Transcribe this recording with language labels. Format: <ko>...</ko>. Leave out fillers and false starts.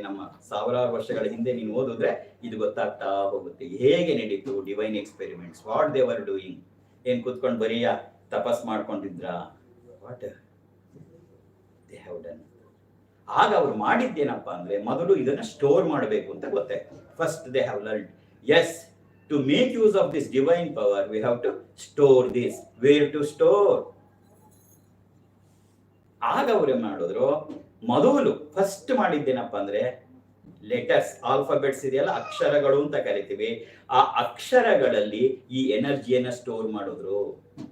<kn>ನಮ್ಮ ಸಾವಿರಾರು ವರ್ಷಗಳ ಹಿಂದೆ ನೀನು ಓದಿದ್ರೆ ಇದು ಗೊತ್ತಾಗ್ತಾ ಹೋಗುತ್ತೆ ಹೇಗೆ ನಡೀತು divine experiments,</kn> <en>What they were doing.</en> <kn>ಏನ್ ಕೂತ್ಕೊಂಡು ಬರೀ ತಪಸ್ ಮಾಡ್ಕೊಂಡಿದ್ರ?</kn> <en>What they have done.</en> <kn>ಆಗ ಅವ್ರು ಮಾಡಿದ್ದೇನಪ್ಪ ಅಂದ್ರೆ, ಮೊದಲು ಇದನ್ನ ಸ್ಟೋರ್ ಮಾಡಬೇಕು ಅಂತ ಗೊತ್ತಾಯ್ತು.</kn> <en>First they have learned, yes, to make use of this divine power we have to store this. Where to store?</en> <kn>ಆಗ ಅವ್ರು ಮಾಡಿದ್ರು, ಮೊದಲು ಫಸ್ಟ್ ಮಾಡಿದ್ದೇನಪ್ಪ ಅಂದ್ರೆ ಲೆಟರ್ಸ್, ಆಲ್ಫಾಬೆಟ್ಸ್ ಇದೆಯಲ್ಲ, ಅಕ್ಷರಗಳು ಅಂತ ಕರಿತೀವಿ, ಆ ಅಕ್ಷರಗಳಲ್ಲಿ ಈ ಎನರ್ಜಿಯನ್ನ ಸ್ಟೋರ್ ಮಾಡಿದ್ರು.</kn>